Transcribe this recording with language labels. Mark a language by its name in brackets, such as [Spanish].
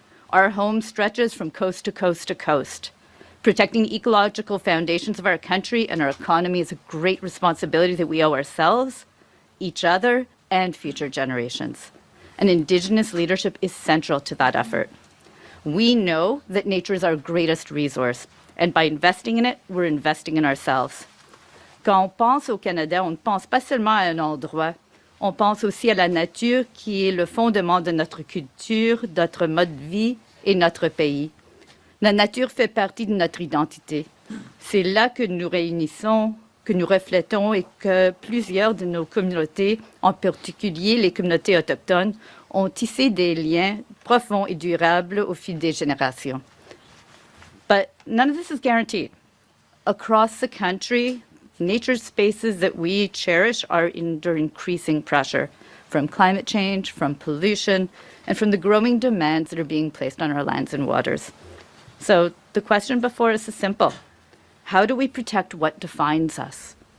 [English] Our home stretches from coast to coast to coast. Protecting the ecological foundations of our country and our economy is a great responsibility that we owe ourselves, each other, and future generations. And Indigenous leadership is central to that effort. We know that nature is our greatest resource, and by investing in it, we're investing in ourselves. [French] Quand on pense au Canada, on ne pense pas seulement à un endroit, on pense aussi à la nature qui est le fondement de notre culture, notre mode de vie et notre pays. La nature fait partie de notre identité. C'est là que nous réunissons, que nous reflétons et que plusieurs de nos communautés, en particulier les communautés autochtones, ont tissé des liens profonds et durables au fil des générations. [English] But none of this is guaranteed. Across the country, nature spaces that we cherish are under increasing pressure from climate change, from pollution, and from the growing demands that are being placed on our lands and waters. So the question before us is simple. How do we protect what defines us?